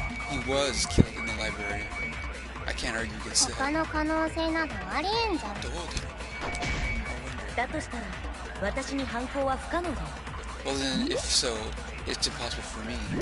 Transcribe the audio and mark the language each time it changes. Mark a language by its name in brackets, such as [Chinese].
[English] He was killed in the library. I can't argue against that. [Japanese] 他の可能性などありえんじゃろ。だとしたら、私に犯行は不可能だよ。 [English] Well then, if so, it's impossible for me.